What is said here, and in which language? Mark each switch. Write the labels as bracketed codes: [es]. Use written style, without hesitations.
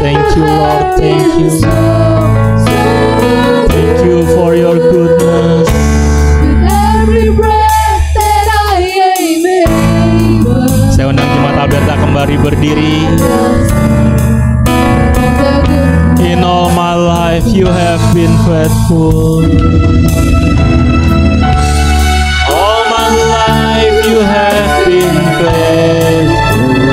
[en] Thank you Lord, thank you. so Thank you for your goodness. with every breath that I am able. [id] Saya undang jemaat Alberta kembali berdiri. [en] In all my life you have been faithful. All my life you have been faithful.